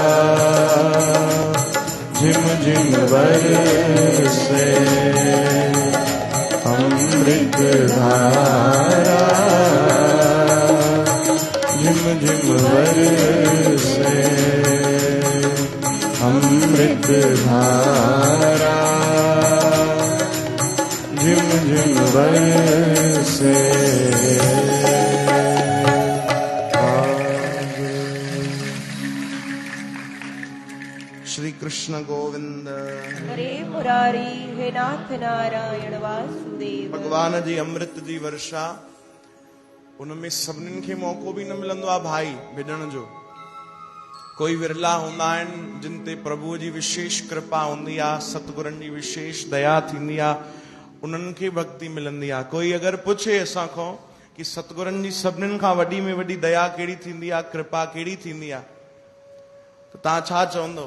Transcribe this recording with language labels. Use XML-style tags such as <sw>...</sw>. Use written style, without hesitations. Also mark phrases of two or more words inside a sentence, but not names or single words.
<hi>झिम झिम बरसे अमृत धारा झिम झिम बरसे अमृत धारा झिम झिम बरसे श्री कृष्ण गोविंद। हरे मुरारी हे नाथ नारायण वासुदेव।</hi> <sd>भगवान जी अमृत जी वर्षा उनमें सभिनीनि खे मौको बि न मिलंदो आहे भाई विझण जो। कोई विरला हूंदा आहिनि जिन ते प्रभुअ जी विशेष कृपा हूंदी आहे, सतगुरनि जी विशेष दया थींदी आहे, उन्हनि खे भक्ति मिलंदी आहे। कोई अगरि पुछे असां खां कि सतगुरनि जी सभिनीनि खां वॾी में वॾी दया कहिड़ी थींदी आहे, कृपा कहिड़ी थींदी आहे, त तव्हां छा चवंदो?</sd>